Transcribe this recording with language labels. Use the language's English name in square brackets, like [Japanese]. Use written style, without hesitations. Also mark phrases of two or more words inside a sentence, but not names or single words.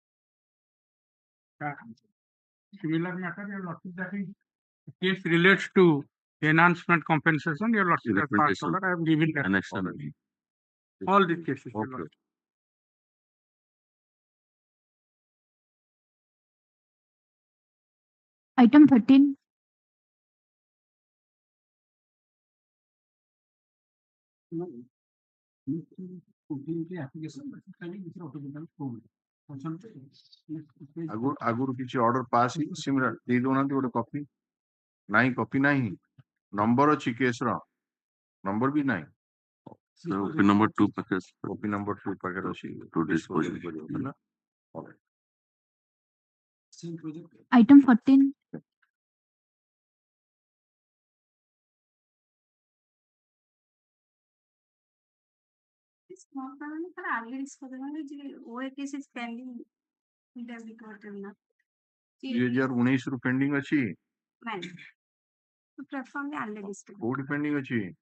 [English] Similar matter, your lordship, that is case relates to enhancement compensation. Your lordship, as past order, I have given that. Annex All these cases. Your Okay. lordship. Item 13. [Odia] ଆଗରୁ କିଛି [English] order pass [Odia] ହେଇଛି ସିମିଲାର ଦେଇ ଦଉନାହାନ୍ତି ଗୋଟେ କପି ନାହିଁ କପି ନାହିଁ ନମ୍ବର ଅଛି କେସର ନମ୍ବର ବି ନାହିଁ [English] Copy number 2 package. copy number [Odia] 2 ପାଖରେ ଅଛି [English] To dispose. [Odia] କରିବ ହେଲା [English] Item 14. [Odia] ଦୁଇ ହଜାର ଉଣେଇଶରୁ ପେଣ୍ଡିଂ ଅଛି କୋଉଠି ପେଣ୍ଡିଂ ଅଛି